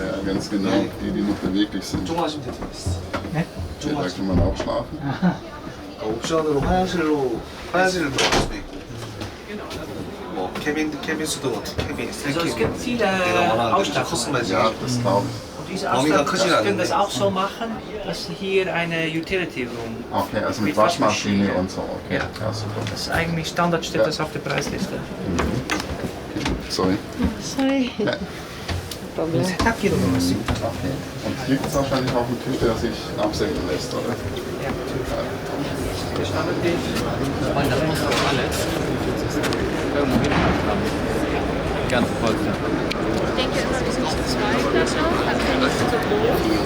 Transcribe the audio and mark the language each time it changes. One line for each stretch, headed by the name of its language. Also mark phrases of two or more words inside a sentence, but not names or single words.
German: Ja, ganz genau. Die noch beweglich sind.
Korean: 좀 하시면 되겠어. 네?
German: Okay, da kann man auch schlafen.
Korean: 옵션으로 화장실을 들어갈 수도 있고. 뭐 케빈 수도 케빈
German: Also es gibt viele
Korean: 내가 원하는 대로
German: Ausstattungen.
Korean: 커스터마이즈.
German: Ja, das glaube ich. Und diese Mamiga Ausstattung Küche können das angelegt. auch so machen, dass hier eine
English: Utility Room.
German: Okay, also mit Mit Waschmaschine Waschmaschine. und so. Okay, Ja. ja super. Das ist eigentlich Standard, steht das auf der Preisliste. Sorry. Sorry. Ja.
Korean: 세탁기로 넣었습니다.
German: Okay. Und hier gibt es wahrscheinlich auch einen Tisch, der sich absenken lässt, oder? Ja, der Standard geht. Ganz voll. Ich denke immer, wir sind zu zweit oder so, also bin ich so groß.